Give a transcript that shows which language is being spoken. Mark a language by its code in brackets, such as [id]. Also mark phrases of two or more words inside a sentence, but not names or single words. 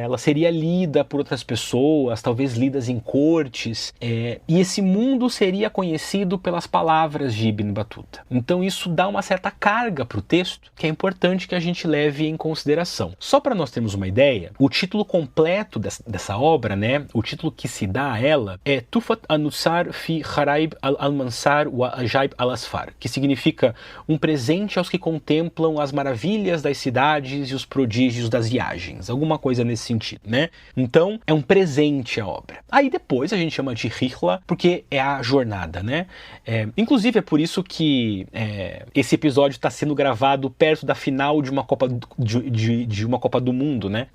[pt] Ela seria lida por outras pessoas, talvez lidas em cortes, e esse mundo seria conhecido pelas palavras de Ibn Battuta. Então isso dá uma certa carga para o texto, que é importante que a gente leve em consideração. Só para nós termos uma ideia, o título completo dessa obra, né? O título que se dá a ela é Tufat an-Nussar fi Kharaib al-Mansar wa Ajaib al-Asfar, que significa um presente aos que contemplam as maravilhas das cidades e os prodígios das viagens, alguma coisa nesse sentido, né? Então, é um presente a obra. Aí depois a gente chama de Rihla, porque é a jornada, né? Inclusive é por isso que esse episódio está sendo gravado perto da final de uma Copa de uma Copa do Mundo, né?